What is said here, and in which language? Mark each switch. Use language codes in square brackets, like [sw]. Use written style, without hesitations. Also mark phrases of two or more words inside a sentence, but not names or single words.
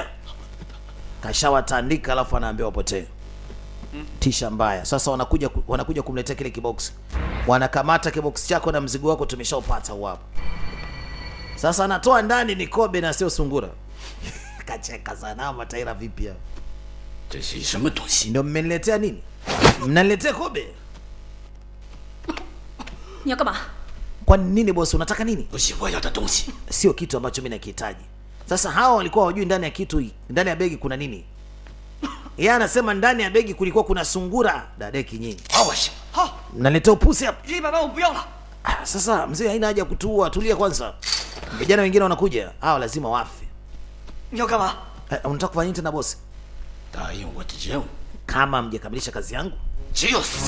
[sw] Kashawatandika alafu anaambia wapotee. Tisha mbaya. Sasa wanakuja kumletea kile kibox. Wanakamata kibox chako na mzigo wako tumeshaupata hapo. Sasa anatoa ndani ni kobe na sio sungura. Kacheka sana mataira vipi hapa? [zh] 这是什么东西？ [sw] Ndio mmeniletea nini? Mnaniletea kobe? [zh] 你要干嘛？ [sw] Kwa nini boss, unataka nini? [zh] 不是我要的东西。 [sw] Sio kitu ambacho mimi nakihitaji. Sasa hawa walikuwa hawajui ndani ya kitu, ndani ya begi kuna nini. Yeye anasema ndani ya begi kulikuwa kuna sungura. Dadeki nyinyi. [zh] 好，我行。好， [sw] Mnaletea upusi hapa. [zh] 100 万我不要了。 [sw] Sasa mzee, haina haja kutuua, tulia kwanza. Vijana wengine wanakuja, hao lazima wafe. [zh] 你要干嘛？ [sw] Unataka kufanya nini tena boss? [zh] 答应我的任务 [sw] Kama mjakamilisha kazi yangu, [zh] 只有死。